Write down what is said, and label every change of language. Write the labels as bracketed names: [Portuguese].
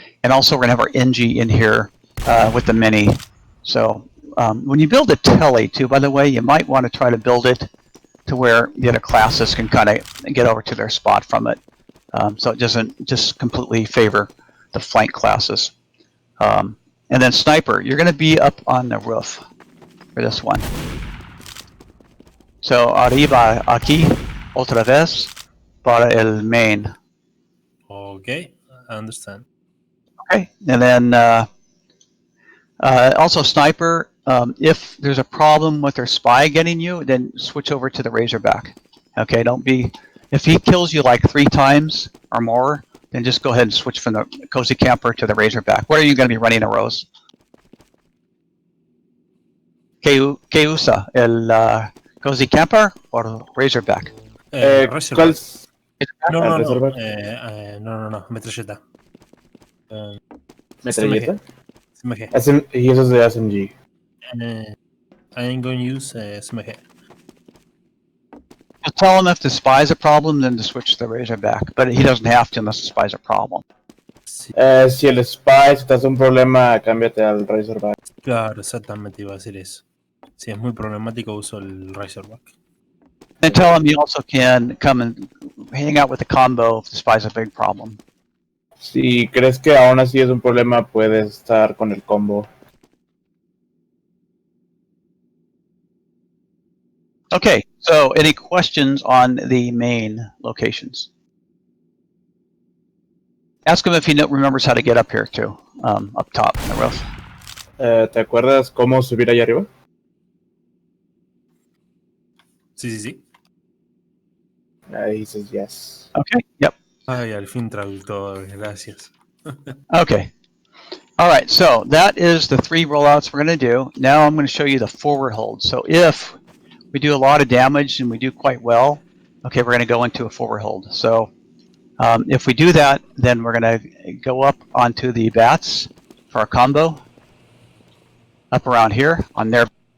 [English] And also, we're going to have our NG in here with the mini. So when you build a tele, too, by the way, you might want to try to build it to where the other classes can kind of get over to their spot from it. So it doesn't just completely favor the flank classes. And then Sniper, you're going to be up on the roof for this one. [Spanish] So arriba aquí otra vez para el main. [English] Okay, I understand. Okay, and then also Sniper, if there's a problem with their spy getting you, then switch over to the Razorback. Okay, don't be, if he kills you like 3 times or more, then just go ahead and switch from the Cozy Camper to the Razorback. What are you going to be running, a Rose? [Spanish] ¿Qué usa? ¿El Cozy Camper [English] or [Spanish] Razorback? [English] Razorback. [Spanish] ¿Cuál? No, Razorback. no, metralleta. ¿Metralleta? [English] SMG. [Spanish] Y eso es de SMG. [English] I'm going to use SMG. Just tell him if the spy's a problem, then to switch to the Razorback. But he doesn't have to unless the spy's a problem. [Spanish] Sí, Si el spy si te hace un problema, cámbiate al Razorback. claro, exactamente iba a decir eso. Si es muy problemático, uso el Razorback. [English] And tell him you also can come and hang out with the combo if the spy's a big problem. [Spanish] Si crees que aún así es un problema, puedes estar con el combo. [English] Okay, so any questions on the main locations? Ask him if he remembers how to get up here too, up top in the roof. [Spanish] ¿Te acuerdas cómo subir allá arriba? Sí, sí, sí. [English] He says yes. Okay, yep. [Spanish] Ay, al fin traductor, gracias. [English] Okay. All right, so that is the 3 rollouts we're going to do. Now I'm going to show you the forward hold. So if we do a lot of damage and we do quite well, okay, we're going to go into a forward hold. So if we do that, then we're going to go up onto the bats for our combo, up around here on there.